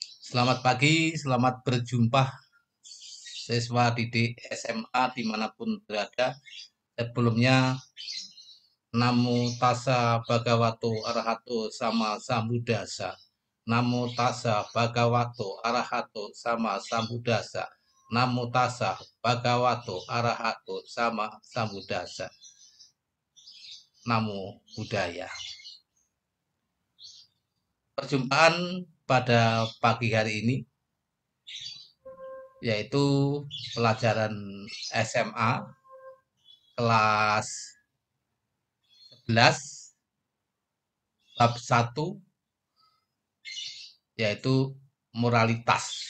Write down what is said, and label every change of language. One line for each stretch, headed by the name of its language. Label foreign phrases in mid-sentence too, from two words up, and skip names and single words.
Indonesian: Selamat pagi, selamat berjumpa siswa didik SMA dimanapun berada. Sebelumnya,
Pali: Namo tassa bhagavato arahato sama sambuddhasa. Namo tassa bhagavato arahato sama sambuddhasa. Namo tassa bhagavato arahato sama sambuddhasa. Namo Buddhaya.
Indonesian: Perjumpaan pada pagi hari ini yaitu pelajaran SMA kelas 11 bab 1 yaitu moralitas.